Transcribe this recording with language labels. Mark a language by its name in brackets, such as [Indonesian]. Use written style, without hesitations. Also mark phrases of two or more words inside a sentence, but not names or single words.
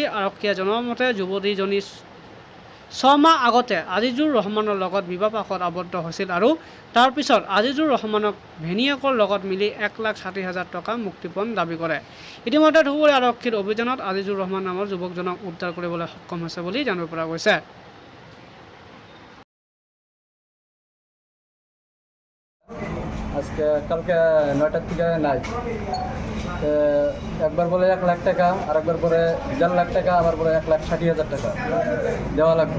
[Assamese] আৰক্ষীয়ে জনোৱা মতে যুৱতীজনী 6 মাহ আগতে আজিজুৰ ৰহমানৰ লগত বিবাহপাশত আবদ্ধ হৈছিল আৰু তাৰ পিছত আজিজুৰ ৰহমানক ভেনীয়েকৰ লগত মিলি 1,60,000 টকা মুক্তিপণ দাবী কৰে। ইতিমধ্যে ধুবুৰী আৰক্ষীৰ অভিযানত আজিজুৰ ৰহমান নামৰ যুৱকজনক উদ্ধাৰ কৰিবলৈ সক্ষম হৈছে বুলি জানিব পৰা গৈছে। [Bangla] আজকে কালকে 9টার থেকে নাই, একবার বলে 1 লাখ টাকা, আর একবার বলে 1.5 লাখ টাকা, আবার বলে 1,60,000 টাকা দেওয়া লাগবে।